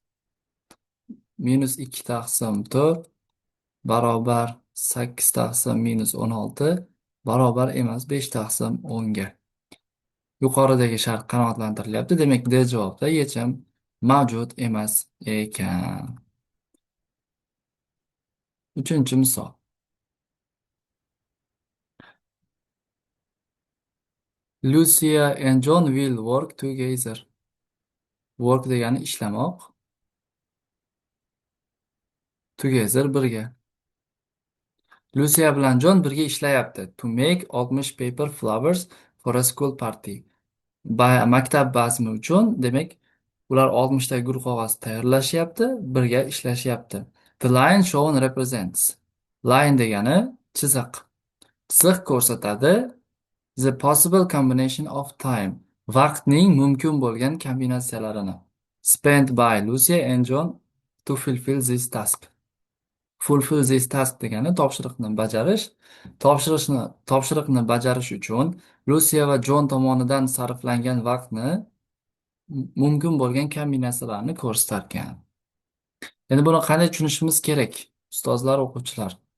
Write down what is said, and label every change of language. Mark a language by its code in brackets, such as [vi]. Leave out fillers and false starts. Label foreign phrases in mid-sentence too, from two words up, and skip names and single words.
[uz] -2 taqsim 4 barobar 8 taqsim -16 barobar emas 5 taqsim 10 ga. Yuqoridagi shart qanoatlantirilyapti. Demak, D javobda yechim mavjud emas ekan. Uchinchi misol. [en] Lucia and John will work together. [uz] Work degani ishlamoq. Together birga. Lucia bilan John birga ishlayapti. [en] To make 60 paper flowers for a school party. [uz] Maktab bazmi uchun, demak, ular 60 ta gul qog'oz tayyorlashyapti, birga ishlashyapti. [en] The line shown represents. [uz] Line degani chiziq. Chiziq ko'rsatadi [en] the possible combination of time. [uz] Vaqtning mumkin bo'lgan kombinatsiyalarini. [en] Spent by Lucia and John to fulfill this task. Fulfill this task [uz] degani topshiriqni bajarish. Topshiriqni bajarish uchun Lucia va John tomonidan sarflangan vaqtni mumkin bo'lgan kombinatsiyalarni ko'rsatarkan. Endi buni qanday tushunishimiz kerak, ustozlar, o'quvchilar?